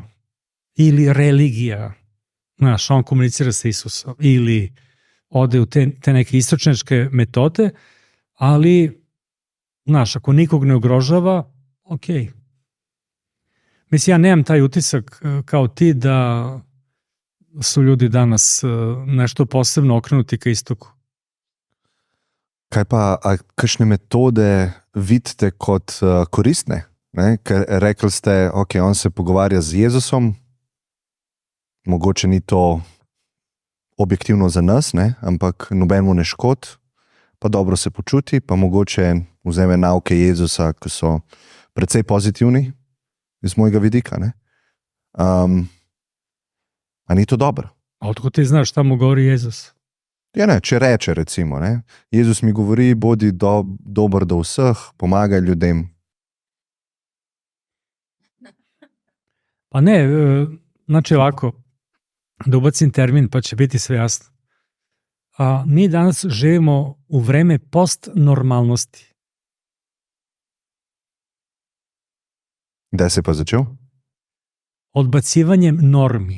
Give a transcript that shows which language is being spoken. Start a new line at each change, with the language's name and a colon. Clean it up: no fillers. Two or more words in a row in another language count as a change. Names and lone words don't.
Serbian: Ili religija, znaš, on komunicira sa Isusom, ili ode u te neke istočnjačke metode, ali, znaš, ako nikog ne ugrožava, okej. Mislim, ja nemam taj utisak kao ti da su ljudi danas nešto posebno okrenuti ka istoku.
Slovenian: Kaj pa, kakšne metode vidite kot koristne? Ker rekli ste, ok, on se pogovarja z Jezusom, mogoče ni to objektivno za nas, ne? Ampak nobenemu ne škodi, pa dobro se počuti, pa mogoče vzeme nauke Jezusa, ki so precej pozitivni iz mojega vidika. Ne? A ni to dobro?
Serbian: A odkud ti znaš šta mu govori Jezus?
Slovenian: Ja ne, če reče recimo, ne? Jezus mi govori, bodi dober do vseh, pomagaj ljudem.
Serbian: Pa ne, znači ovako, da ubacim termin pa će biti sve jasno. Mi danas živimo u vreme postnormalnosti.
Slovenian: Gde se pa začel?
Serbian: Odbacivanjem normi.